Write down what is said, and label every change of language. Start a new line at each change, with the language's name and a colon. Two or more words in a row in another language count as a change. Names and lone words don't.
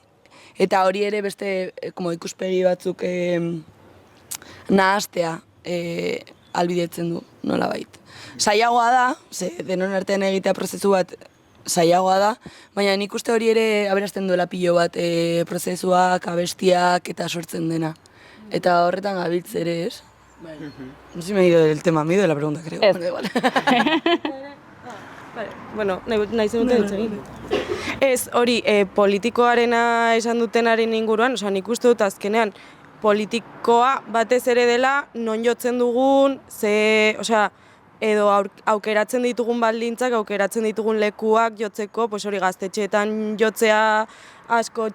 Basque: Eta hori ere beste ikuspegi batzuk nahastea albidetzen du, nolabait. Zailagoa da, denon artean egitea prozesu bat zailagoa da, baina nik uste hori ere aberasten duela pilo bat prozesuak, abestiak eta sortzen dena. Eta horretan gabiltz ere, ez?
Spanish: No sé si me he ido del tema, me he ido de la pregunta, creo.
Basque: Ez.
Spanish: Bueno, da igual.
Basque: Bueno, nahi zenuten hitz egin. Ez, hori, politikoarena esan dutenaren inguruan, nik uste dut azkenean, politikoa batez ere dela non jotzen dugun, edo aukeratzen ditugun baldintzak, aukeratzen ditugun lekuak jotzeko, hori gaztetxeetan jotzea, asko